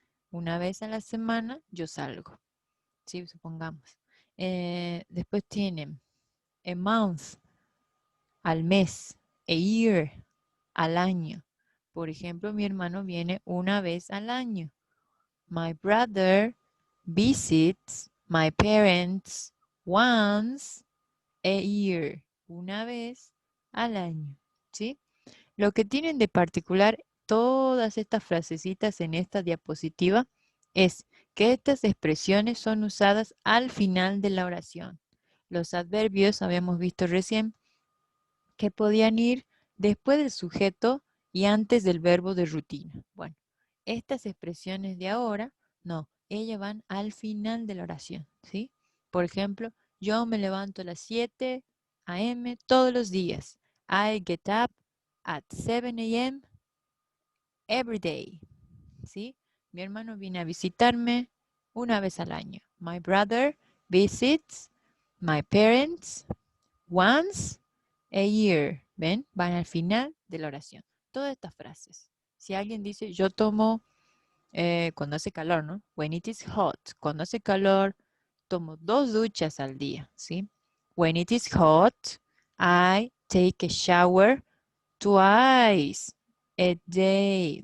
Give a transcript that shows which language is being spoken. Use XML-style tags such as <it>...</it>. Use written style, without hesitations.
<es>Una vez a la semana, yo salgo. Sí, supongamos. Después tienen a month, al mes, a year, al año. Por ejemplo, mi hermano viene una vez al año.</es> <en>My brother visits my parents once a year.</en> <es>Una vez al año. ¿Sí? Lo que tienen de particular todas estas frasecitas en esta diapositiva es que estas expresiones son usadas al final de la oración. Los adverbios, habíamos visto recién, que podían ir después del sujeto y antes del verbo de rutina. Bueno, estas expresiones de ahora, no, ellas van al final de la oración, ¿sí? Por ejemplo, yo me levanto a las 7 a.m. todos los días.</es> <en>I get up at 7 a.m. every day, ¿sí?</en> <es>Mi hermano viene a visitarme una vez al año.</es> <en>My brother visits my parents once a year.</en> <es>¿Ven? Van al final de la oración. Todas estas frases. Si alguien dice, yo tomo, cuando hace calor, ¿no?</es> <en>When it is hot.</en> <es>Cuando hace calor, tomo 2 duchas al día, ¿sí?</es> <en>When it is hot, I take a shower twice a day.</en>